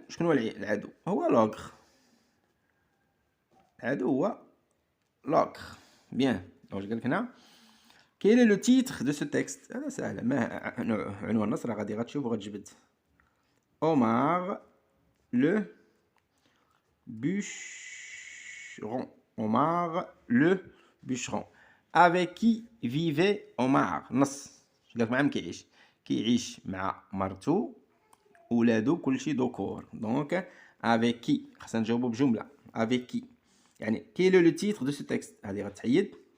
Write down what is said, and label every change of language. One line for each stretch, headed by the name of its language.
Arabic: شكون هو العدو؟ هو l'ogre. العدو هو l'ogre.
French: Bien. Donc
Arabic: قال لك هنا
French: Quel est le titre de ce texte؟
Arabic: هذا سهل. ما عنوان النص راه غتشوف وغتجبد. Omar le bûcheron.
French: Omar le bûcheron. Avec qui vivait Omar؟
Arabic: نص. قال لك مع من كيعيش مع مرتو ولادو كلشي ذكور. دونك
French: avec qui
Arabic: خاصنا نجاوبو بجملة.
French: avec qui
Arabic: يعني
French: quel est le titre de ce texte؟
Arabic: هذه غتحيد.